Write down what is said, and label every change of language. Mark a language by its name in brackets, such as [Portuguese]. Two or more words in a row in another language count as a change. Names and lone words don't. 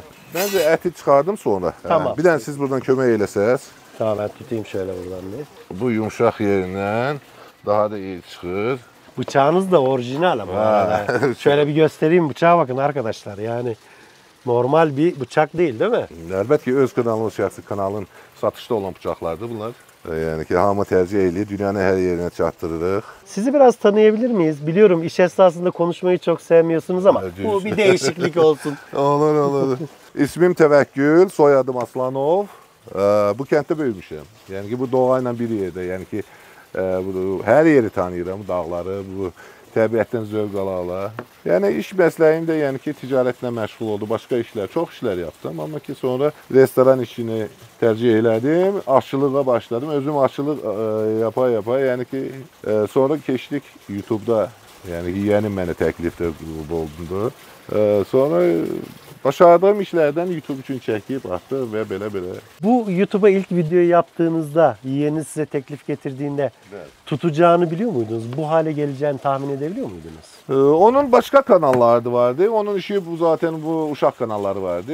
[Turkish] Ben de eti çıkardım sonra. Tamam. [Azerbaijani] Bir de siz buradan kömək eləsəz, [Turkish] Tamam, ben tutayım şöyle buradan bir. bu yumuşak yerinden daha da iyi çıkır. Bıçağınız da orijinal ama. Ha. Yani. Şöyle bir göstereyim, bıçağa bakın arkadaşlar. Yani normal bir bıçak değil mi? [Azerbaijani] Əlbəttə ki, öz kanalın, şəxsi kanalın satışda olan bıçaqlardır bunlar. Yani ki, hamı tercih eləyir, dünyanın her yerine çatdırırıq. [Turkish] Sizi biraz tanıyabilir miyiz? Biliyorum iş esnasında konuşmayı çok sevmiyorsunuz ama bu bir değişiklik olsun. [Azerbaijani] Olur. İsmim Təvəkkül, soyadım Aslanov. Bu kənddə böyümüşəm. Yəni ki, bu doğayla bir yerdə. Yəni ki, hər yeri tanıyıram, dağları, bu təbiətdən zövq ala-ala. Yəni iş məsləyim də yəni ki, ticarətlə məşğul oldu, başqa işlər, çox işlər yaptım. Amma ki, sonra restoran işini tercih elədim, aşçılığa başladım. Özüm aşçılıq yapa, yəni ki, sonra keçdik YouTube'da. Yəni ki, yeğenim mənə təklifdə bulundu. [Turkish] Sonra başardığım işlerden YouTube için çekip attı ve belə. Bu YouTube'a ilk videoyu yaptığınızda, yeğeniniz size teklif getirdiğinde Evet. tutacağını biliyor muydunuz? Bu hale geleceğini tahmin edebiliyor muydunuz? Onun başka kanalları vardı. Onun işi bu zaten bu uşaq kanalları vardı.